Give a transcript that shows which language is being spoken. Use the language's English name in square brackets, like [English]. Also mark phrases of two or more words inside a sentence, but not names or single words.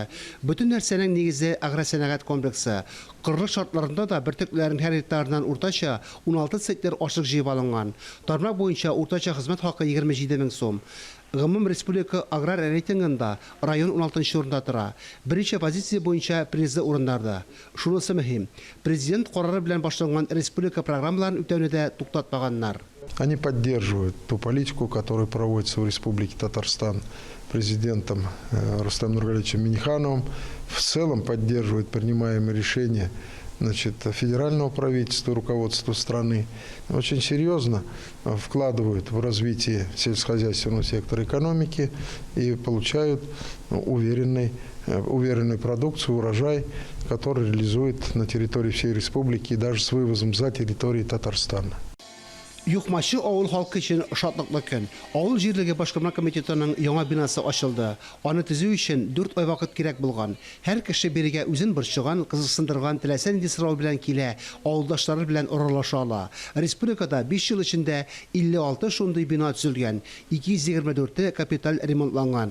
[Tatar] Бөтен нәрсәнең нигезе агросәнәгать комплексы. Кырлык шартларында да бертөкләрнең һәр гектарыннан уртача 16 центнер ашык җыеп алынган. Тармак буенча уртача хезмәт хакы 27 мең сум. Гомум республика аграр рейтингында район 16-нчы урында тора. Беренче позиция буенча призлы урыннарда. Шунысы мөһим. Президент карары белән башланган республика программаларын үтәүне дә туктатмаганнар. [Russian] Они поддерживают ту политику, которая проводится в Республике Татарстан президентом Рустемом Нургалиевичем Миннихановым. В целом поддерживают принимаемые решения федерального правительства, руководства страны. Очень серьезно вкладывают в развитие сельскохозяйственного сектора экономики и получают уверенную продукцию, урожай, который реализует на территории всей республики и даже с вывозом за территорией Татарстана. [Tatar] Юхмашы авыл халкы өчен шатлыклы көн. Авыл җирлеге башкарма комитетының яңа бинасы ачылды. Аны төзү өчен 4 ай вакыт кирәк булган. Һәр кеше бирегә үзен борчыган, кызыксындырган теләсә нинди сорау белән килә, авылдашлары белән аралаша ала. Республикада 5 ел эчендә 56 шундый бина төзелгән, 224 капиталь ремонтланган.